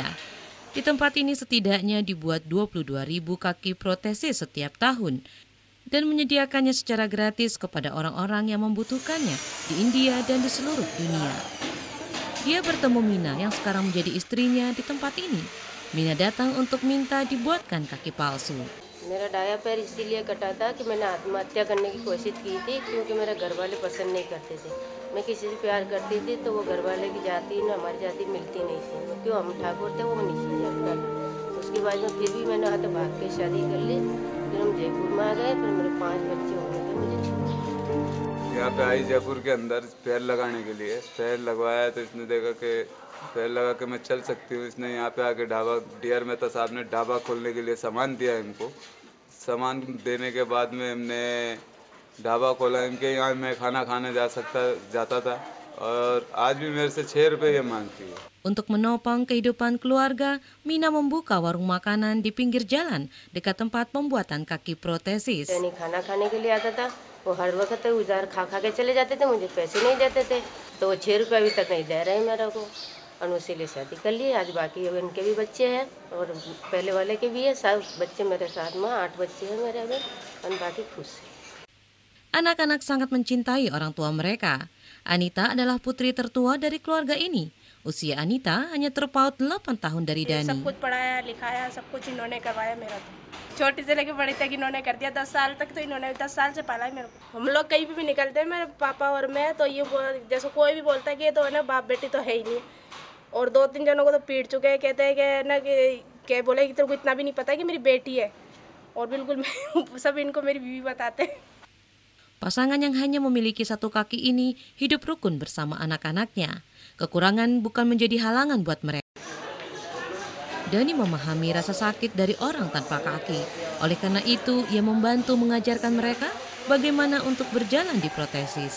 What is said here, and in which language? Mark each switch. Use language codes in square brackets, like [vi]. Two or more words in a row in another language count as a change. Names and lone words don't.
[id] Di tempat ini setidaknya dibuat 22.000 kaki protesis setiap tahun dan menyediakannya secara gratis kepada orang-orang yang membutuhkannya di India dan di seluruh dunia. Dia bertemu Mina yang sekarang menjadi istrinya di tempat ini. Mina datang untuk minta dibuatkan kaki palsu. [hi] मेरा दाया पैर इसीलिए कटा था कि मैंने आत्महत्या करने की कोशिश की थी क्योंकि मेरे घर वाले पसंद नहीं करते थे। मैं किसी से प्यार करती थी तो वो घर वाले की जाति न हमारी जाति मिलती नहीं थी, क्यों हम ठाकुर थे वो नीचे जाता। उसके बाद में फिर भी मैंने हाथ भाग के शादी कर ली। फिर हम जयपुर में आ गए, फिर मेरे 5 बच्चे हो गए थे। मुझे यहाँ पे आई जयपुर के अंदर पैर लगाने के लिए, पैर लगवाया तो इसने देखा कि पैर लगा के मैं चल सकती हूँ। इसने यहाँ पे आके ढाबा डीआर मेहता साहब ने ढाबा खोलने के लिए सामान दिया इनको। सामान देने के बाद में हमने ढाबा खोला, इनके यहाँ मैं खाना खाने जाता था और आज भी मेरे से 6 रुपये ये मांगती है. [id] Untuk menopang kehidupan keluarga, Mina membuka warung makanan di pinggir jalan dekat tempat pembuatan kaki protesis. [hi] खाना खाने के लिए आता था, वो हर वक्त उधार खा के चले जाते थे, मुझे पैसे नहीं देते थे, तो वो 6 रुपये अभी तक नहीं दे रहे मेरे को। अनुसी ले शादी कर ली, आज बाकी उनके भी बच्चे हैं और पहले वाले के भी है, सब बच्चे मेरे साथ में 8 बच्चे हैं मेरे अभी, और बाकी खुश है. [id] Anak-anak sangat mencintai orang tua mereka. Anita adalah putri tertua dari keluarga ini. Usia Anita hanya terpaut 8 tahun dari Dani. [hi] सब कुछ पढ़ाया लिखाया, सब कुछ इन्होंने करवाया मेरा तो। छोटी से लेके बड़ी तक इन्होंने कर दिया, 10 साल तक तो इन्होंने 10 साल से पाला है मेरे को। हम लोग कहीं भी निकलते हैं, मेरे पापा और मैं तो ये जैसे कोई भी बोलता है कि ये तो है ना बाप बेटी तो है ही नहीं, और 2-3 जनों को तो पीट चुके हैं, कहते हैं कि ना कि बोले कि तेरे को इतना भी नहीं पता कि मेरी बेटी है, और बिल्कुल सब इनको मेरी बीवी बताते हैं. [id] Pasangan yang hanya memiliki satu kaki ini hidup rukun bersama anak-anaknya. Kekurangan bukan menjadi halangan buat mereka. Dani memahami rasa sakit dari orang tanpa kaki. Oleh karena itu, ia membantu mengajarkan mereka bagaimana untuk berjalan di protesis.